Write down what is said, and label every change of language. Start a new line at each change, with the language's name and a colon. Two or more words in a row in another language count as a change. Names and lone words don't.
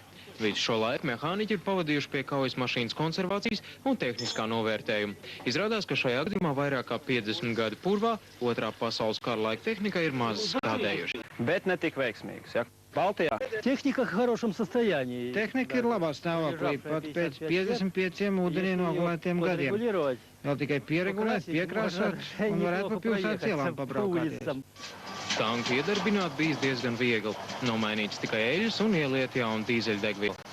Latvian: Visu šo laiku mehāniķi ir pavadījuši pie kaujas mašīnas konservācijas un tehniskā novērtējuma. Izrādās, ka šajā gadījumā vairāk kā 50 gadu purvā otrā pasaules kara laika tehnika ir maz skādējuši. Bet ne tik veiksmīgs, ja? Baltijā.
Russian: Техника в хорошем состоянии.
Latvian: Tehnika ir labā stāvoklī, pat pēc 55 ūdenī nogulētiem gadiem. Vēl tikai pieregulēt, piekrāsot un varētu pa pilsētas ielām pabraukāties. Tanku iedarbināt bijis diezgan viegli. Nomainīts tikai eļļas un ieliet jaunu dīzeļdegvielu.